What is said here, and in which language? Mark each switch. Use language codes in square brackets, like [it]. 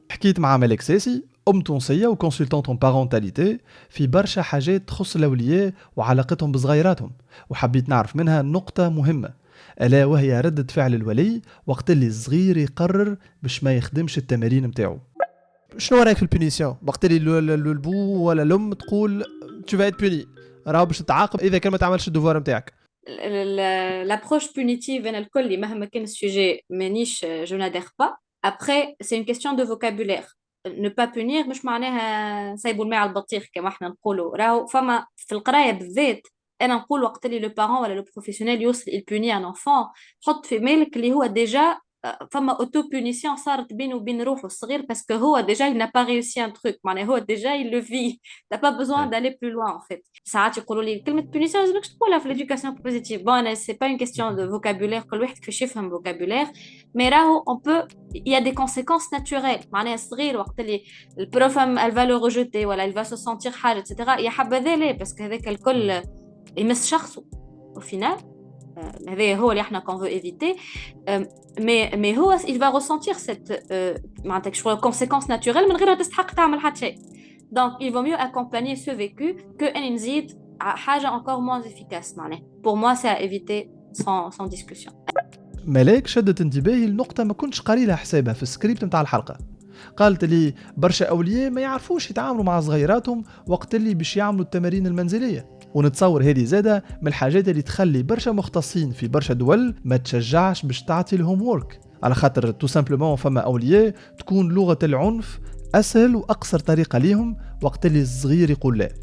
[ar] حكيت مع ملك ساسي، أم تونسية وكونسلتانت بارونتاليتي، في برشا حاجات تخص الأولياء وعلاقتهم بصغيراتهم، وحبيت نعرف منها نقطة مهمة، ألا وهي ردة فعل الولي وقت اللي الصغير يقرر باش ما يخدمش التمارين متاعه. شنو رايك في البونيسيون؟ وقت اللي البو ولا الأم تقول [fr] tu vas être puni، [ar] راهو باش تتعاقب إذا كان ما تعملش الدوفوار متاعك. [fr] L'approche punitive [ar] أنا الكل مهما كان السوجي مانيش [fr] je n'adhère pas. Après c'est une question de vocabulaire. Ne pas punir [ar] مش معناها سايبوا الماء على البطيخ كما احنا نقولوا، راهو فما في القراية بالذات أنا نقول وقت اللي لو بارون ولا لو بروفيسيونيل يوصل [fr] يبوني ان انفون، [ar] حط في بالك اللي هو ديجا فما اوتو بونيسيون صارت بينه وبين روحه الصغير، باسكو هو ديجا [fr] il n'a pas réussi un truc، [ar] معناها هو ديجا [fr] il le vit، t'as pas besoin d'aller plus loin en fait. [ar] ساعات يقولوا لي كلمة بونيسيون لازمكش تقولها في [fr] l'éducation positive. Bon أنا c'est pas une question de vocabulaire، [ar] كل واحد كيفاش يفهم [fr] vocabulaire، mais راهو on peut il y a des conséquences naturelles. [ar] معناها الصغير وقت اللي البروف [fr] elle va le rejeter [ar] ولا [fr] il va se sentir [ar] حاجة etc، يا حبذا ليه باسكو هذاك الكل يمس شخصه [fr] au final. [ar] هذا هو اللي احنا [fr] qu'on veut éviter. [ar] mais هو [fr] il va ressentir cette [ar] معناتها شويه [fr] conséquence naturelle [ar] من غير ما تستحق تعمل حتى شيء. [fr] donc il vaut mieux accompagner ce vécu que [ar] ان نزيد حاجه [fr] encore moins efficace. معناها pour moi c'est à éviter sans discussion. [ar] ملاك شدت انتباهي لنقطه ما كنتش قاريلها حسابها في السكريبت نتاع الحلقه. قالت لي برشا أولياء ما يعرفوش يتعاملوا مع صغيراتهم وقت اللي باش يعملوا التمارين المنزلية، ونتصور هذه زادة من الحاجات اللي تخلي برشا مختصين في برشا دول ما تشجعش باش تعطي الهوم وورك، على خاطر [fr] تو سامبلومون [ar] فما أولياء تكون لغة العنف أسهل وأقصر طريقة ليهم وقت اللي الصغير يقول لا.